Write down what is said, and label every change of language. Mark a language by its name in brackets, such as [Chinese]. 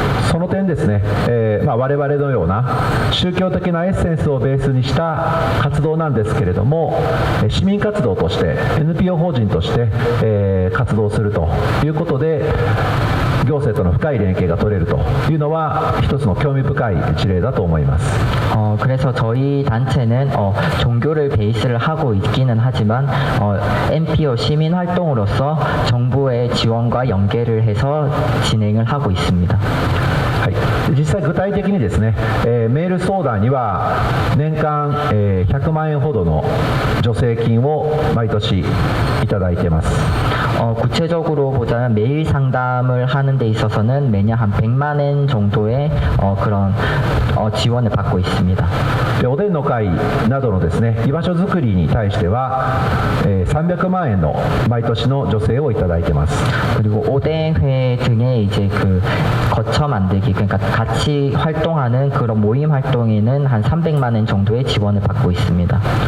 [Japanese] その点ですね、我々のような宗教的なエッセンスをベースにした活動なんですけれども、市民活動として NPO 法人として、活動するということで行政との深い連携が取れるというのは一つの興味深い事例だと思います。 [Korean] 그래서 저희 단체는 종교를 베이스를 하고 있기는 하지만 NPO 시민 활동으로서 정부의 지원과 연계를 해서 진행을 하고 있습니다. [Japanese] はい、実際具体的にですね、メール相談には年間、100万円ほどの助成金を毎年いただいています。 [Korean] 구체적으로 보자면 메일 상담을 하는 데 있어서는 매년 한 100만 엔 정도의 그런 지원을 받고 있습니다. [Japanese] でおでんの会などのですね、居場所づくりに対しては、300万円の毎年の助成をいただいています。 [Korean] 그리고 오뎅회 등의 이제 그 거처 만들기, 그러니까 같이 활동하는 그런 모임 활동에는 한 300만 엔 정도의 지원을 받고 있습니다.